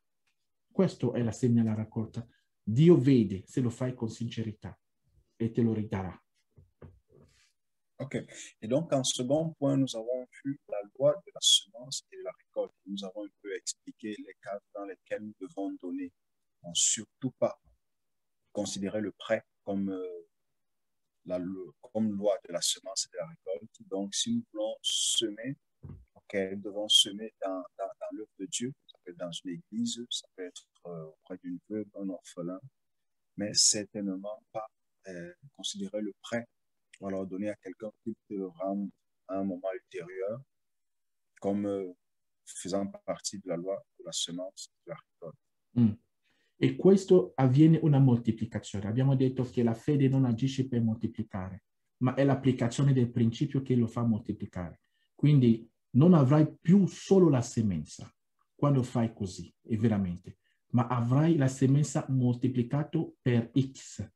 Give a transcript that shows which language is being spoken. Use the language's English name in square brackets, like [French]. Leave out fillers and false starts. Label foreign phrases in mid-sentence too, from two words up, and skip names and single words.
[Italian] Questo è la semina e la raccolta. Dio vede se lo fai con sincerità e te lo ridarà. Ok. [French] Et donc, en second point, nous avons vu la loi de la semence et de la récolte. Nous avons un peu expliqué les cas dans lesquels nous devons donner. Donc, surtout pas considérer le prêt comme, comme loi de la semence et de la récolte. Donc, si nous voulons semer, nous devons semer dans l'œuvre de Dieu. Ça peut être dans une église, ça peut être auprès d'une veuve, un orphelin, mais certainement pas considérer le prêt ou alors donner à quelqu'un qui te le rende à un moment ultérieur comme faisant partie de la loi de la semence [Italian] e della ricolta. E questo avviene una moltiplicazione. Abbiamo detto che la fede non agisce per moltiplicare, ma è l'applicazione del principio che lo fa moltiplicare. Quindi non avrai più solo la semenza quando fai così, è veramente, ma avrai la semenza moltiplicato per X.